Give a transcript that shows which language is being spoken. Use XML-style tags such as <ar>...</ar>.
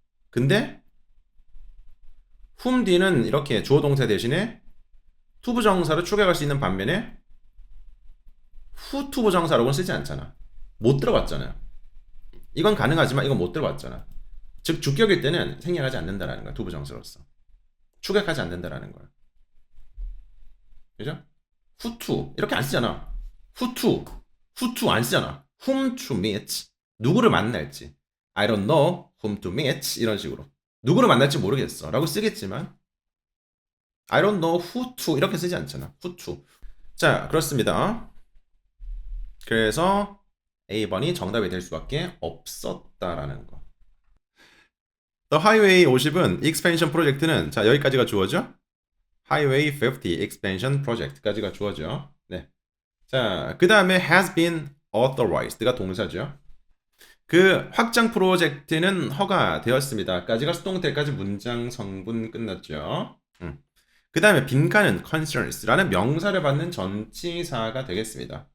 <ko>근데 whom 뒤는 이렇게 주어 동사 대신에 투부정사로 추격할 수 있는 반면에 who 투부정사라고는 쓰지 않잖아. 못 들어봤잖아요. 이건 가능하지만 이건 못 들어봤잖아. 즉 주격일 때는 생략하지 않는다라는 거야. 투부정사로서. 추격하지 않는다라는 거야. 그죠? who to 이렇게 안 쓰잖아. who to 안 쓰잖아.</ko> <en>whom to meet</en> <ko>누구를 만날지.</ko> <en>I don't know whom to meet</en> <ko>이런 식으로. 누구를 만날지 모르겠어 라고 쓰겠지만</ko> <en>I don't know who to</en> <ko>이렇게 쓰지 않잖아. who to. 자, 그렇습니다. 그래서 A번이 정답이 될 수밖에 없었다라는 거. The Highway 50은 expansion 프로젝트는 자, 여기까지가 주어져.</ko> <en>Highway 50 expansion project까지가</en> <ko>주어져. 네. 자, 그다음에 has been authorized가 동사죠. 그 확장 프로젝트는 허가되었습니다. 까지가 수동태까지 문장 성분 끝났죠. 그 다음에 빈칸은 concerns라는 명사를 받는 전치사가 되겠습니다.</ko>